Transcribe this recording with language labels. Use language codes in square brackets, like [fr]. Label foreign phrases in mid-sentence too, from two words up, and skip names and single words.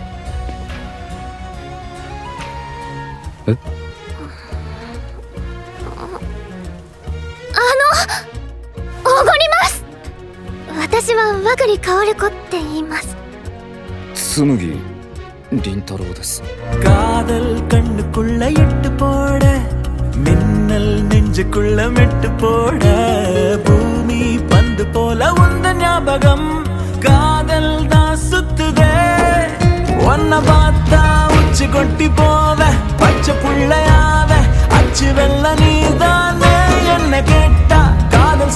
[ja] え？おごります。私は和栗薫子って言います。紬凛太郎です。 [ta] காதல் கண்ணுக்குள்ள எட்டு போட மின்னல் நெஞ்சுக்குள்ள மெட்டு போட பூமி பந்து போல உந்த ஞாபகம் காதல் தான் சுத்துதே ஒன்ன பார்த்தா உச்சி கொட்டி போவ பச்சை புள்ளையாவ அச்சு வெள்ள நீதானே என்ன கேட்டா காதல்